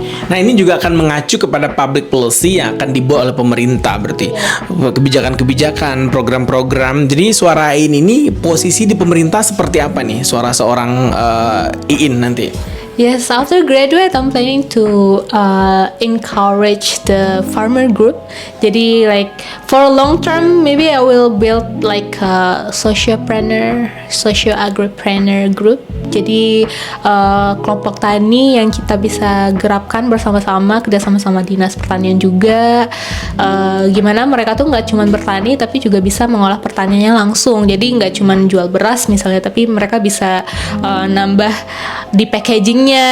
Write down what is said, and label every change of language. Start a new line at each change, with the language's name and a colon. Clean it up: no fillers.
Indonesian: Nah ini juga akan mengacu kepada public policy yang akan dibuat oleh pemerintah, berarti kebijakan-kebijakan, program-program. Jadi suara Iin ini posisi di pemerintah seperti apa nih? Suara seorang Iin nanti.
English: Yes, after graduate, I'm planning to encourage the farmer group.
Indonesian: Jadi
English: like for long term, maybe I will build like a socio-agripreneur group.
Indonesian: Jadi kelompok tani yang kita bisa gerapkan bersama-sama, kerjasama sama dinas pertanian juga. Gimana mereka tuh nggak cuma bertani, tapi juga bisa mengolah pertaniannya langsung. Jadi nggak cuma jual beras misalnya, tapi mereka bisa nambah di packagingnya.